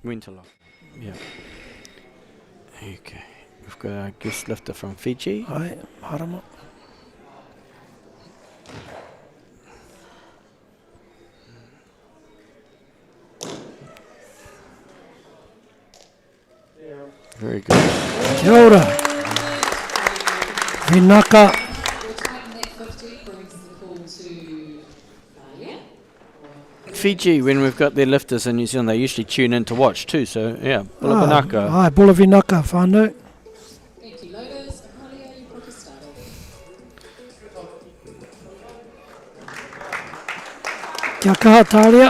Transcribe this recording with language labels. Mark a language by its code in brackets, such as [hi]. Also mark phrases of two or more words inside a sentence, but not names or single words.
[en] When to lock. Yeah. Okay. We've got our guest lifter from Fiji. Hi, Harama. Very good. [mi] Kia ora. Vinaka. [en] Fiji, when we've got their lifters in New Zealand, they usually tune in to watch too. So, yeah, [fj] Bula Vinaka. Hi, Bula Vinaka, [mi] whānau. Kia kaha tāria.